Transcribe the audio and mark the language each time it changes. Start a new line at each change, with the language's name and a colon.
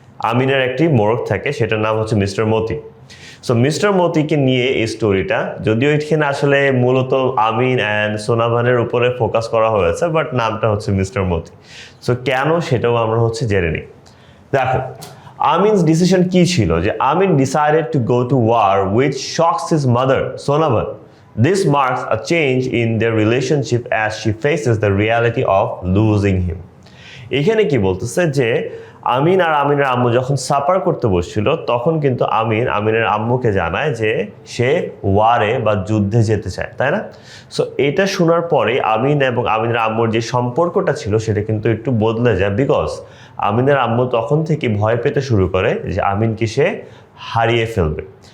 Bangla: আমিনের একটি মোরগ থাকে, সেটার নাম হচ্ছে মিস্টার মতি। সো মিস্টার মতিকে নিয়ে এই স্টোরিটা, যদিও এখানে আসলে মূলত আমিন অ্যান্ড সোনাভানের উপরে ফোকাস করা হয়েছে, বাট নামটা হচ্ছে মিস্টার মতি। সো কেন সেটাও আমরা হচ্ছে জেনে নিই। দেখো আমিনস ডিসিশন কি ছিল, যে
English: Amin decided to go to war which shocks his mother Sonabhan. This marks a change in their relationship as she faces the reality of losing him.
Bangla: এখানে কি বলতেছে যে আমিন আর আমিনের আম্মু যখন সাফার করতে বসছিল, তখন কিন্তু আমিনের আম্মুকে জানায় যে সে ওয়ারে বা যুদ্ধে যেতে চায়, তাই না? সো এটা শোনার পরে আমিন এবং আমিনের আম্মুর যে সম্পর্কটা ছিল সেটা কিন্তু একটু বদলে যায়, বিকজ আমিনের আম্মু তখন থেকে ভয় পেতে শুরু করে যে আমিনকে সে হারিয়ে ফেলবে।